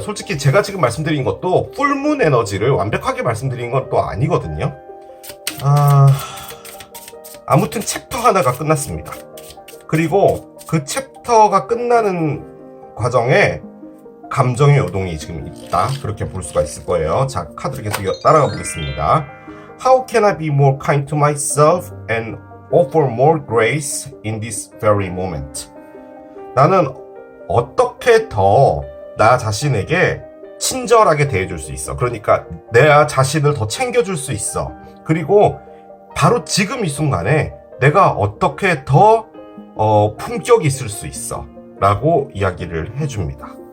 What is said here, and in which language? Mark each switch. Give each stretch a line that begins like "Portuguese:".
Korean: 솔직히 제가 지금 말씀드린 것도 풀문 에너지를 완벽하게 말씀드린 건 또 아니거든요. 아무튼 챕터 하나가 끝났습니다. 그리고 그 챕터가 끝나는 과정에 감정의 요동이 지금 있다, 그렇게 볼 수가 있을 거예요. 자, 카드를 계속 따라가 보겠습니다.
English: How can I be more kind to myself and offer more grace in this very moment?
Korean: 나는 어떻게 더 나 자신에게 친절하게 대해줄 수 있어. 그러니까 내 자신을 더 챙겨줄 수 있어. 그리고 바로 지금 이 순간에 내가 어떻게 더 품격이 있을 수 있어 라고 이야기를 해줍니다.